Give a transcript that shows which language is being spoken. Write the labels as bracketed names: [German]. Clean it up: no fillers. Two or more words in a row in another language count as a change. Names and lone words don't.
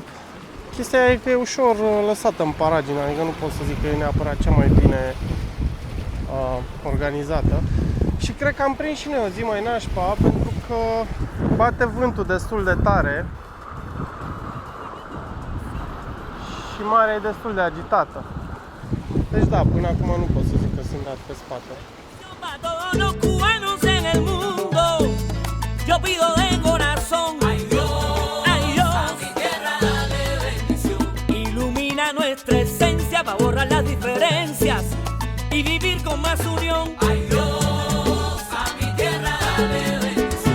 [Romanian] Chestia e că e ușor lăsată în paragină, adică nu pot să zic că e neapărat cea mai bine organizată. Și cred că am prins și noi o zi mai nașpa, pentru că bate vântul destul de tare și marea e destul de agitată. Deci da, până acum nu pot să zic că sunt dat pe spate. [Spanish] Yo pido de corazón, ay Dios, a mi tierra dale bendición. Ilumina nuestra esencia para borrar las diferencias y vivir con más unión. Ay Dios, a mi tierra dale bendición.